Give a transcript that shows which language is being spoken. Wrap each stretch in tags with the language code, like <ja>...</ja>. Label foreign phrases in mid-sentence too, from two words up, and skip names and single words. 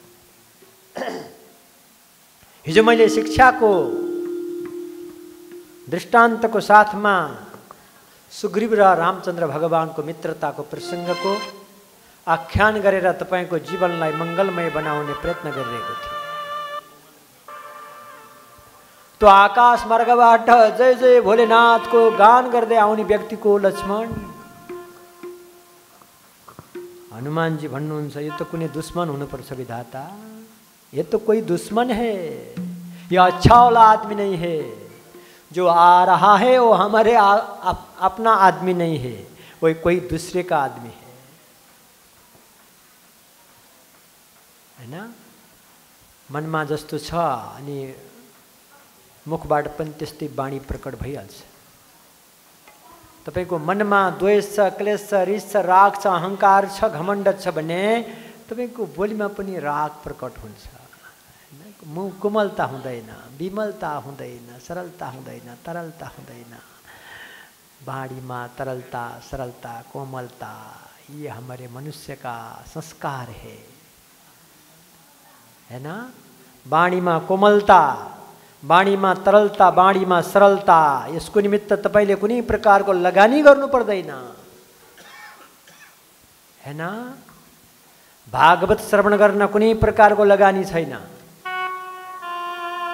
<ne>हिजो मैले शिक्षाको दृष्टान्तको साथमा सुग्रीव र रामचन्द्र भगवानको मित्रताको प्रसङ्गको आख्यान गरेर तपाईको जीवनलाई मङ्गलमय बनाउने प्रयत्न गरिरहेको थिएँ। त्यो आकाश मार्गबाट जय जय भोलेनाथको गान गर्दै आउने व्यक्तिको लक्ष्मण, हनुमानजी भन्नुहुन्छ यो त कुनै दुश्मन हुनुपर्छ विधाता,</ne> <hi>ये तो कोई दुश्मन है, ये अच्छा वाला आदमी नहीं है, जो आ रहा है वो हमारे अपना आदमी नहीं है, वो कोई दूसरे का आदमी है ना।</hi> <ne>मनमा जस्तो छ अनि मुखबाट पनि त्यस्तै वाणी प्रकट भइहाल्छ। तपाईको मनमा द्वेष छ, क्लेश छ, रिस छ, राग छ, अहंकार छ, घमण्ड छ भने तपाईको बोलीमा पनि राग प्रकट हुन्छ। मुख कोमलता हुँदैन, विमलता हुँदैन, सरलता हुँदैन, तरलता हुँदैन। वाणीमा तरलता,</ne> <hi>सरलता, कोमलता, ये हमारे मनुष्य का संस्कार है ना।</hi> <ne>वाणीमा कोमलता, वाणीमा तरलता, वाणीमा सरलता, यसको निमित्त तपाईले कुनै प्रकारको लगानी गर्नु पर्दैन,</ne> <hi>है ना।</hi> <ne>भागवत श्रवण गर्न कुनै प्रकारको लगानी छैन।</ne>